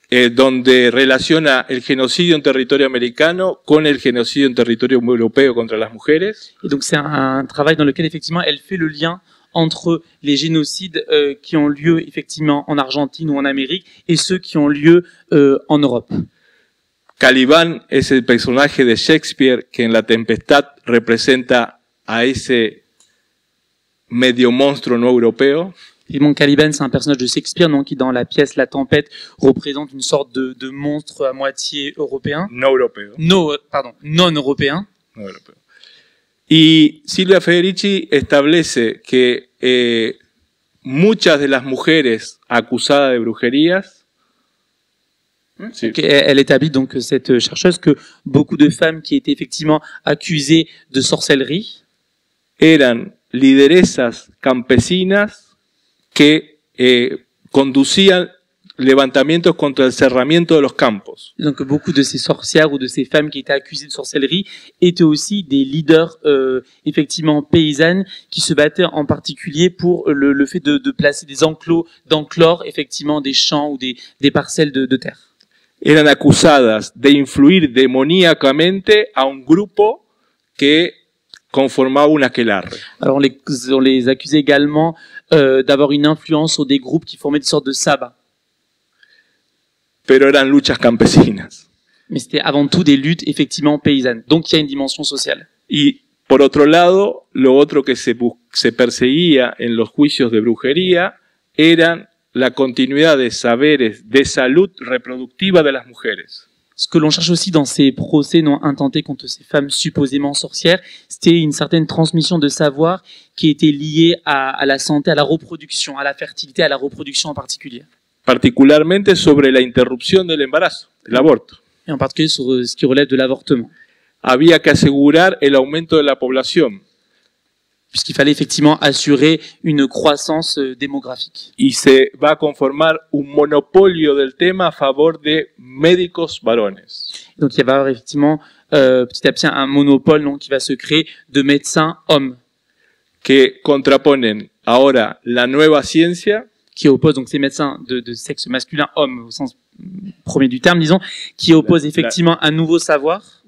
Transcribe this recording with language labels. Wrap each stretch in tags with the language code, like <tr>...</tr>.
<es>donde relaciona el genocidio en territorio americano con el genocidio en territorio europeo contra las mujeres.</es> <fr>Et donc c'est un travail dans lequel effectivement elle fait le lien entre les génocides qui ont lieu effectivement en Argentine ou en Amérique et ceux qui ont lieu en Europe.</fr> <es>Caliban es el personaje de Shakespeare que en La Tempestad representa a ese medio monstruo no europeo.</es> <fr>Évidemment, Caliban, c'est un personnage de Shakespeare, donc, qui dans la pièce La Tempête représente une sorte de monstre à moitié européen.</fr> <es>No europeo.</es> <fr>Non européen.</fr> <es>No europeo. Y Silvia Federici establece que muchas de las mujeres acusadas de brujerías, sí,</es> <fr>Donc, elle établit donc cette chercheuse que beaucoup de femmes qui étaient effectivement accusées de sorcellerie</fr> <es>eran lideresas campesinas que conducían levantamientos contra el cerramiento de los campos.</es> <fr>Donc beaucoup de ces sorcières ou de ces femmes qui étaient accusées de sorcellerie étaient aussi des leaders effectivement paysannes qui se battaient en particulier pour le fait de placer des enclos d'enclore effectivement des champs ou des parcelles de terre.</fr> <es>Eran acusadas de influir demoníacamente a un grupo que conformaba un aquelarre.</es> <fr>Alors on les accusait également d'avoir une influence sur des groupes qui formaient des sortes de sabbats.</fr> <es>Pero eran luchas campesinas.</es> <fr>Mais c'était avant tout des luttes effectivement paysannes. Donc il y a une dimension sociale.</fr> <es>Y por otro lado, lo otro que se perseguía en los juicios de brujería eran la continuidad de saberes de salud reproductiva de las mujeres.</es> <fr>Ce que l'on cherche aussi dans ces procès non intentés contre ces femmes supposément sorcières, c'était une certaine transmission de savoir qui était liée à la santé, à la reproduction, à la fertilité, à la reproduction en particulier.</fr> <es>Particularmente sobre la interrupción del embarazo, el aborto.</es> <fr>Et en particulier sur ce qui relève de l'avortement.</fr> <es>Había que asegurar el aumento de la población.</es> <fr>Puisqu'il fallait effectivement assurer une croissance démographique.</fr> <es>Y se va a conformar un monopolio del tema a favor de médicos varones.</es> <fr>Donc il va y avoir effectivement petit à petit un monopole donc, qui va se créer de médecins hommes.</fr> <es>Que contraponen ahora la nueva ciencia.</es> <fr>Qui oppose donc ces médecins de sexe masculin, homme au sens premier du terme, disons, qui oppose effectivement un nouveau savoir,</fr>